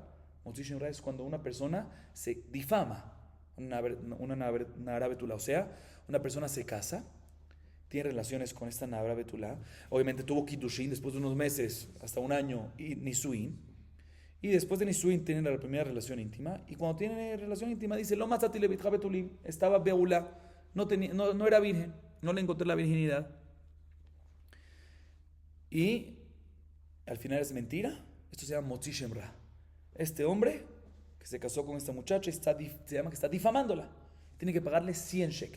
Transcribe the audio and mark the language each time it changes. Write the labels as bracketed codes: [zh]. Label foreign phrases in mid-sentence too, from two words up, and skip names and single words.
[he] מוציא שם רע [es] es cuando una persona se difama, una [he] נערה בתולה, [es] o sea, una persona se casa, tiene relaciones con esta [he] נערה בתולה, [es] obviamente tuvo kiddushin después de unos meses, hasta un año, y nisuin, y después de nisuin tienen la primera relación íntima, y cuando tienen relación íntima dice, [he] לא מצאתי לבתך בתולים, [es] estaba beula, no era virgen, no le encontré la virginidad, y al final es mentira. Esto se llama [he] מוציא שם רע. [es] Este hombre que se casó con esta muchacha se llama que está difamándola. Tiene que pagarle 100 shekel.